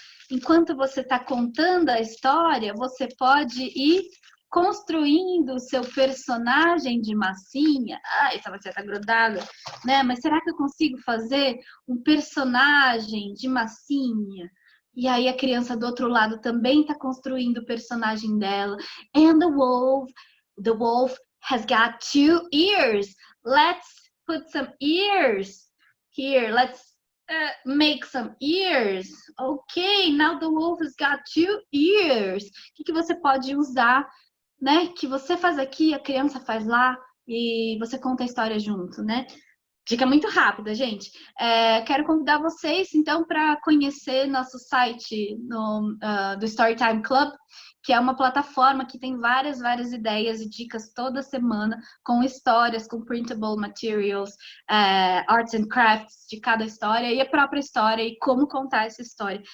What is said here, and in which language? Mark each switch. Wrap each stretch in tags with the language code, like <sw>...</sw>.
<pt>Enquanto você está contando a história, você pode ir construindo o seu personagem de massinha. Essa massinha tá grudada, né? Mas será que eu consigo fazer um personagem de massinha? E aí a criança do outro lado também está construindo o personagem dela.</pt> <en>And the wolf has got 2 ears. Let's put some ears here. Let's make some ears. Ok, now the wolf has got 2 ears.</en> <pt>O que você pode usar, né? Que você faz aqui, a criança faz lá e você conta a história junto, né? Dica muito rápida, gente. Quero convidar vocês, então, para conhecer nosso site do Storytime Club, que é uma plataforma que tem várias ideias e dicas toda semana, com histórias, com</pt> <en>printable materials, arts and crafts</en> <pt>de cada história e a própria história e como contar essa história.</pt>